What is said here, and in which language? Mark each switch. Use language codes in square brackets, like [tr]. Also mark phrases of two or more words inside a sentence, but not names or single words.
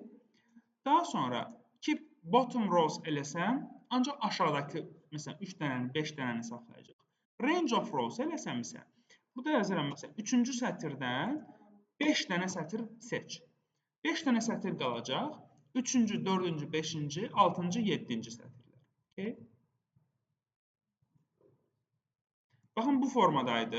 [az] Daha sonra [en] keep bottom rows [az] eləsəm, ancaq aşağıdakı, məsələn, 3 dənəni, 5 dənəni saxlayacaq. [en] Range of rows [az] eləsəm isə, burada yazıram, məsələn, 3-cü sətirdən 5 dənə sətir seç. 5 dənə sətir qalacaq. 3-cü, 4-cü, 5-ci, 6-cı, 7-ci sətirlər. Okay. Baxın, bu formadaydı.